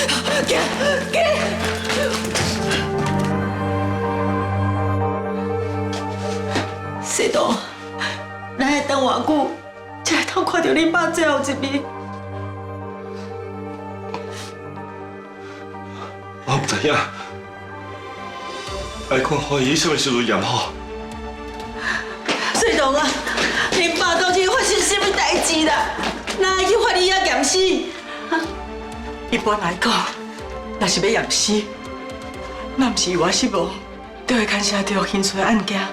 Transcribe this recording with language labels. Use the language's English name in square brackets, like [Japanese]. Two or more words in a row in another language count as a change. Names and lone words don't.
[Min Nan Chinese] 行，西东，咱会等偌久，才会通看到恁爸最后一面？我唔知影，爱看法医什么时阵验好。西东啊，恁爸到底发生什么代志啦？哪会去法医院验尸？一般来讲，若是要验尸，若唔是意外死亡，就会牵涉到刑事案件。